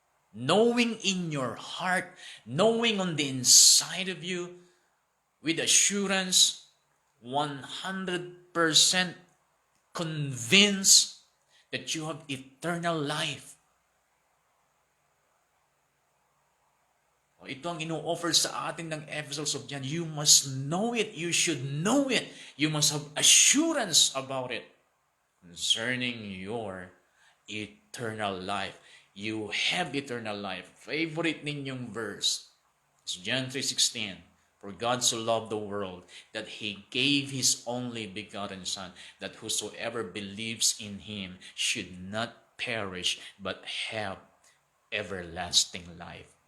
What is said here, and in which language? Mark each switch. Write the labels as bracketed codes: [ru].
[en] Knowing in your heart, knowing on the inside of you, with assurance, 100% convinced that you have eternal life. [tl] Ito ang ino-offer sa atin ng epistles of John. [en] You must know it. You should know it. You must have assurance about it concerning your eternal life. You have eternal life. Favorite ninyong verse is John 3:16. For God so loved the world that He gave His only begotten Son, that whosoever believes in Him should not perish but have everlasting life.